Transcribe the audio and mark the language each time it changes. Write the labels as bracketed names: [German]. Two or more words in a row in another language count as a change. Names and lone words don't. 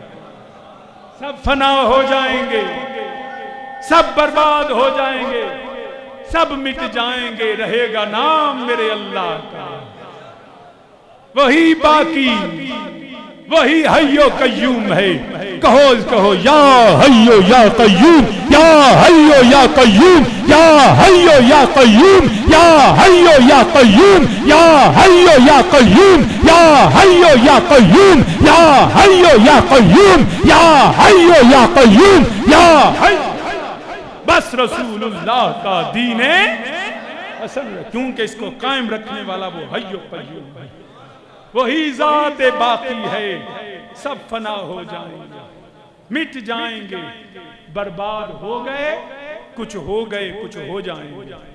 [Urdu] سب فنا ہو جائیں گے, سب برباد ہو جائیں گے, سب مٹ جائیں گے, رہے گا نام میرے اللہ کا. وہی باقی, وہی [Arabic] حی و قیوم [Urdu] ہے. کہو کہو [Arabic] یا حی و یا قیوم, یا حی و یا قیوم, یا حی و یا قیوم, یا حی و یا قیوم, یا حی و یا قیوم, یا حی و یا قیوم, یا حی و یا قیوم, یا حی و یا قیوم, یا حی. [Urdu] بس رسول اللہ کا دین حسن, کیونکہ اس کو قائم رکھنے والا وہ [Arabic] حی و قیوم [Urdu] ہے, وہی ذات باقی ہے. سب فنا ہو جائیں گے, مٹ جائیں گے, برباد ہو گئے, کچھ ہو گئے, کچھ ہو جائیں گے.